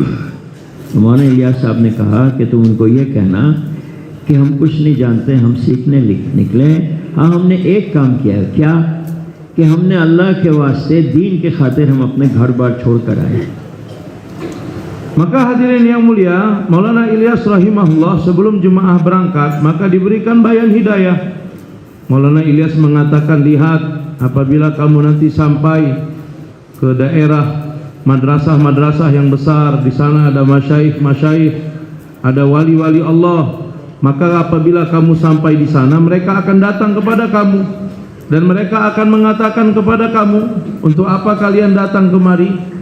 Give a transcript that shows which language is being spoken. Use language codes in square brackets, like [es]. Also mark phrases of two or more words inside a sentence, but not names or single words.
[hi] तो मौलाना इलियास साहब ने कहा कि तुम उनको ये कहना कि हम कुछ नहीं जानते, हम सीखने निकले। हाँ, हमने एक काम किया है, क्या कि हमने अल्लाह के वास्ते दीन के खातिर हम अपने घर बार छोड़ कर आए। [id] Maka hadirin yang mulia, Maulana Ilyas rahimahullah sebelum jemaah berangkat maka diberikan bayan hidayah. Maulana Ilyas mengatakan, lihat, apabila kamu nanti sampai ke daerah madrasah-madrasah yang besar, di sana ada masyaikh-masyaikh, ada wali-wali Allah, maka apabila kamu sampai di sana mereka akan datang kepada kamu dan mereka akan mengatakan kepada kamu, untuk apa kalian datang kemari?